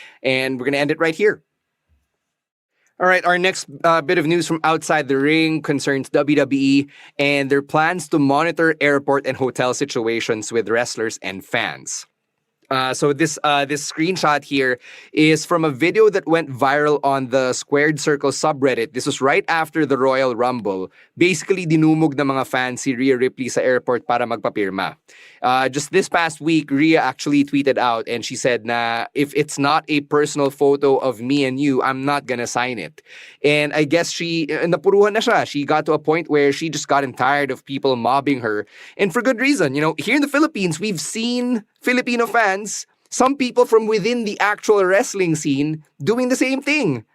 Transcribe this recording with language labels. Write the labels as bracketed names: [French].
[English] And we're going to end it right here. All right, our next bit of news from outside the ring concerns WWE and their plans to monitor airport and hotel situations with wrestlers and fans. So this screenshot here is from a video that went viral on the Squared Circle subreddit. This was right after the Royal Rumble. Basically, [Filipino] dinumog ng mga fans si Rhea Ripley sa airport para magpapirma. [English] Just this past week, Rhea actually tweeted out and she said [Filipino] na, [English] if it's not a personal photo of me and you, I'm not gonna sign it. And I guess [Filipino] napuruhan na siya. [English] She got to a point where she just gotten tired of people mobbing her. And for good reason. Here in the Philippines, we've seen Filipino fans, some people from within the actual wrestling scene, doing the same thing.